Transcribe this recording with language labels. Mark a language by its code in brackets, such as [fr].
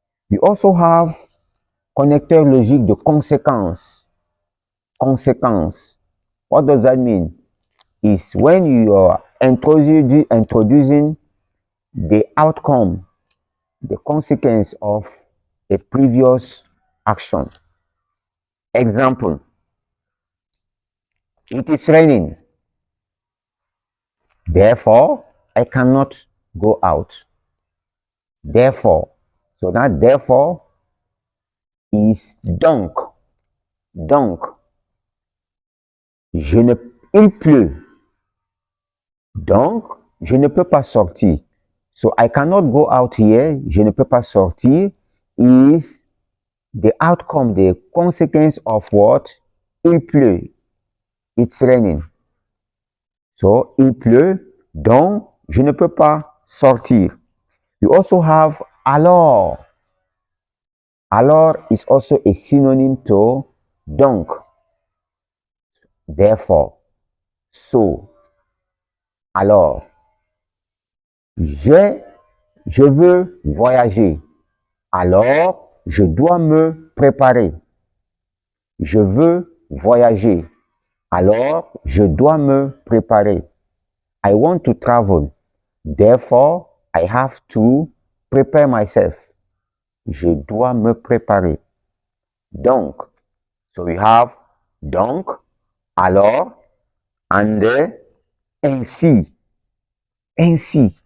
[en] You also have [fr] connecteur logique de conséquence. [en] Conséquence. What does that mean? Is when you are introducing the outcome, the consequence of a previous action. Example, it is raining. Therefore, I cannot go out. Therefore, so that therefore is donc. [fr] Donc, il pleut. Donc, je ne peux pas sortir. [en] So I cannot go out here. [fr] Je ne peux pas sortir [en] is the outcome, the consequence of what? [fr] Il pleut. [en] It's raining. [fr] So, il pleut, donc je ne peux pas sortir. [en] You also have alors. Alors is also a synonym to donc. Therefore, so, alors. [fr] Je veux voyager. Alors, je dois me préparer. Je veux voyager. Alors, je dois me préparer. [en] I want to travel. Therefore, I have to prepare myself. [fr] Je dois me préparer. Donc, [en] so we have [fr] donc, alors, and ainsi. Ainsi.